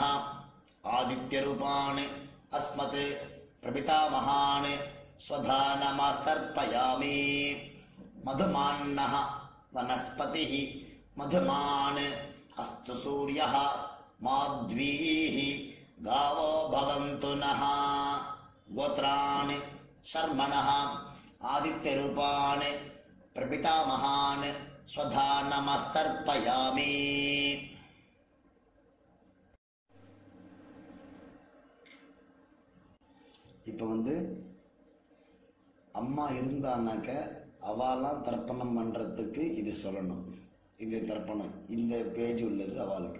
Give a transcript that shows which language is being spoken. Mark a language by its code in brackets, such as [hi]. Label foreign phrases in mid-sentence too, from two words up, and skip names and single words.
[sa] आदित्यरूपान् अस्मत् प्रपितामहान् स्वधा नमस्तर्पयामि मधुमान्नः वनस्पतिः मधुमान् अस्तु सूर्यः माध्वीः गावो भवन्तु नः गोत्रान् शर्मणः आदित्यरूपान् प्रपितामहान् स्वधा नमस्तर्पयामि. [ta] இப்போ அம்மா இருந்தானாக்க அவெல்லாம் தர்ப்பணம் பண்ணுறதுக்கு இது சொல்லணும். இந்த தர்ப்பணம் இந்த பேஜ் உள்ளது அவளுக்கு.